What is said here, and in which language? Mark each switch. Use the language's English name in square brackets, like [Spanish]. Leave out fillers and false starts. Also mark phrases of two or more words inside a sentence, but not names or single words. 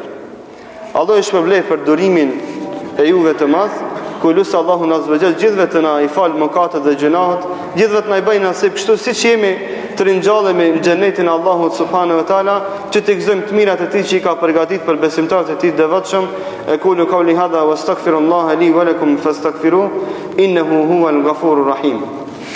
[Albanian] Allah i shpërblej për durimin e juve të madh, ku lusë Allahu azza gjithve të na i falë mëkatet dhe gjunahët, gjithve të na i bëjnë nasib kështu siç jemi të ringjallemi në xhenetin e Allahut [Arabic] سبحانه وتعالى, [Albanian] që të gëzojmë të mirat e tij që i ka përgatitur për besimtarët e tij të devotshëm. [Arabic] أقول قولي هذا وأستغفر الله لي ولكم فاستغفروه إنه هو الغفور الرحيم.